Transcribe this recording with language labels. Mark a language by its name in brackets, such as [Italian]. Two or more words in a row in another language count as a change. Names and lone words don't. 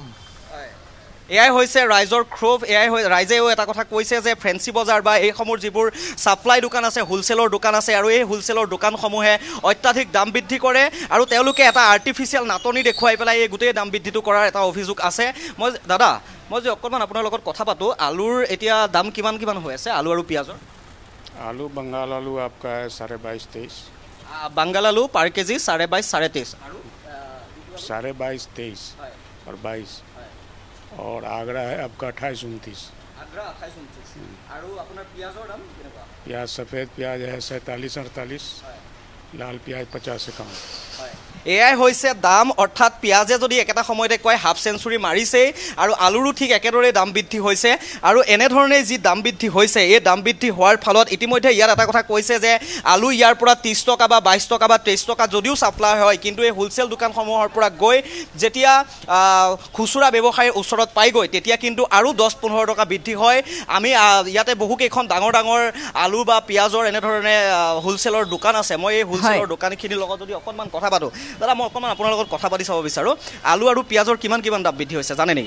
[Assamese] এয়াই হৈছে ৰাইজৰ ক্ষোভ ৰাইজেও এটা কথা কৈছে যে ফেঞ্চি বজাৰ বা এইসমূহ যিবোৰ ছাপ্লাই দোকান আছে হোলচেলৰ দোকান আছে আৰু এই হোলচেলৰ দোকানসমূহে অত্যাধিক দাম বৃদ্ধি কৰে আৰু তেওঁলোকে এটা আৰ্টিফিচিয়েল নাটনি দেখুৱাই পেলাই এই গোটেই দাম বৃদ্ধিটো কৰাৰ এটা অভিযোগ আছে দাদা মই যে অকণমান আপোনাৰ লগত কথা পাতোঁ আলুৰ এতিয়া দাম কিমান হৈ আছে আলু আৰু পিঁয়াজৰ [Hindi] आलू बंगाल आलू आपका है 22.5-23 बंगाल आलू पर केजी 22.5-23 22.5-23 और 22 और आगरा है आपका 28-29 प्याज सफ़ेद प्याज है 47-48 लाल प्याज 50 से कम [Assamese] এয়াই হৈছে দাম অৰ্থাৎ পিঁয়াজে যদি একেটা সময়তে কয় [English] half century [Assamese] মাৰিছেই আৰু আলুৰো ঠিক একেদৰে দাম বৃদ্ধি হৈছে আৰু এনেধৰণে যি দাম বৃদ্ধি হৈছে এই দাম বৃদ্ধি হোৱাৰ ফলত ইতিমধ্যে ইয়াত এটা কথা কৈছে যে আলু ইয়াৰ পৰা 30 টকা বা 22 টকা বা 23 টকা যদিও ছাপ্লাই হয় কিন্তু এই হোলচেল দোকানসমূহৰ পৰা গৈ যেতিয়া খুচুৰা ব্যৱসায়ীৰ ওচৰত পাইগৈ তেতিয়া কিন্তু আৰু 10-15 টকা বৃদ্ধি হয় আমি ইয়াতে বহুকেইখন ডাঙৰ আলু বা পিঁয়াজৰ এনেধৰণে হোলচেলৰ দোকান আছে মই এই হোলচেলৰ দোকানখিনিৰ লগত যদি অকণমান কথা পাতোঁ দাদা মই অকণমান আপোনাৰ লগত কথা পাতি চাব বিচাৰোঁ আলু আৰু পিঁয়াজৰ কিমান দাম বৃদ্ধি হৈছে জানে নেকি